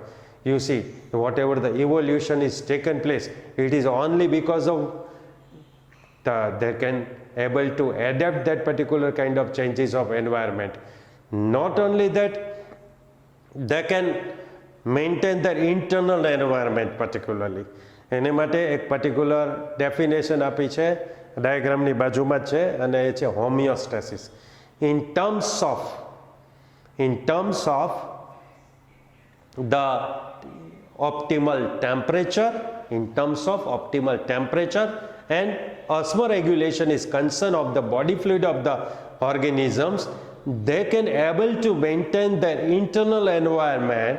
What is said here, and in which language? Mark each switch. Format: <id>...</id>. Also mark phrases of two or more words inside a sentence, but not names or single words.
<en>You see, whatever the evolution is taken place, it is only because of they can able to adapt that particular kind of changes of environment. Not only that, they can maintain their internal environment particularly.</en> <gu>એની માટે એક</gu> <en>particular definition</en> <gu>આપી છે, ડાયાગ્રામની બાજુમાં જ છે, અને એ છે હોમિયોસ્ટેસિસ.</gu> <en>In terms of the optimal temperature, and osmoregulation is concern of the body fluid of the organisms, they can able to maintain their internal environment.</en>